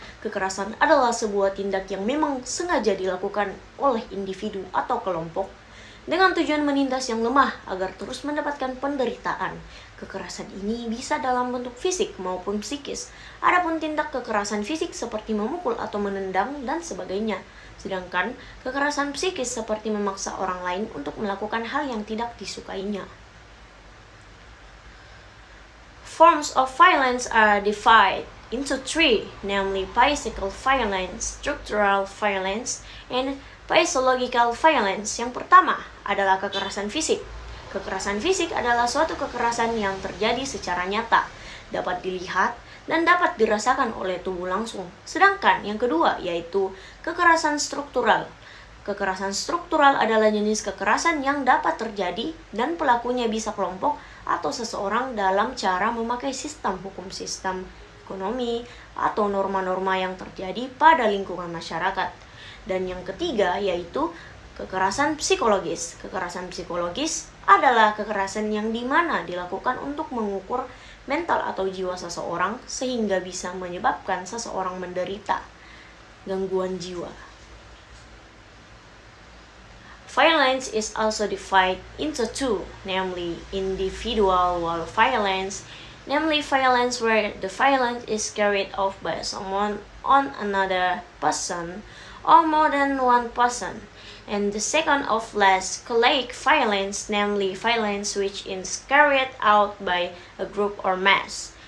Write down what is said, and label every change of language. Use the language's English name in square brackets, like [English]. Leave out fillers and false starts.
[Indonesian] Kekerasan adalah sebuah tindak yang memang sengaja dilakukan oleh individu atau kelompok dengan tujuan menindas yang lemah agar terus mendapatkan penderitaan. Kekerasan ini bisa dalam bentuk fisik maupun psikis. Adapun tindak kekerasan fisik seperti memukul atau menendang dan sebagainya. Sedangkan kekerasan psikis seperti memaksa orang lain untuk melakukan hal yang tidak disukainya. [English] Forms of violence are divided into three, namely physical violence, structural violence, and physiological violence. [Indonesian] Yang pertama adalah kekerasan fisik. Kekerasan fisik adalah suatu kekerasan yang terjadi secara nyata, dapat dilihat dan dapat dirasakan oleh tubuh langsung. Sedangkan yang kedua yaitu kekerasan struktural. Kekerasan struktural adalah jenis kekerasan yang dapat terjadi dan pelakunya bisa kelompok atau seseorang dalam cara memakai sistem hukum, sistem ekonomi, atau norma-norma yang terjadi pada lingkungan masyarakat. Dan yang ketiga yaitu kekerasan psikologis. Kekerasan psikologis adalah kekerasan yang dimana dilakukan untuk mengukur mental atau jiwa seseorang sehingga bisa menyebabkan seseorang menderita gangguan jiwa. [English] Violence is also divided into two, namely individual violence, namely violence where the violence is carried out by someone on another person or more than one person, and the second of less colleague violence, namely violence which is carried out by a group or mass.